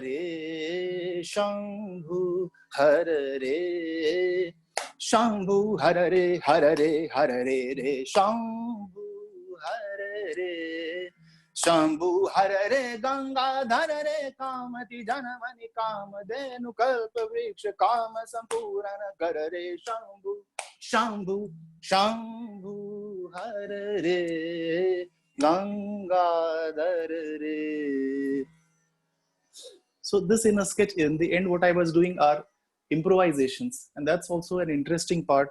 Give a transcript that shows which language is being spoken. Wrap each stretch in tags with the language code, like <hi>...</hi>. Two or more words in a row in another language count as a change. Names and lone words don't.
<sa>रे शम्भु, हर रे शम्भु, हर रे, हर रे, हर रे रे शम्भु, हर रे शम्भु, हर रे गंगा, धर रे कामति जनमनि कामधेनु कल्प वृक्ष काम सम्पूरण कर रे शम्भु, शम्भु, शम्भु, हर रे गंगाधर रे.</sa> <en>So this in a sketch, in the end, what I was doing are improvisations, and that's also an interesting part.</en>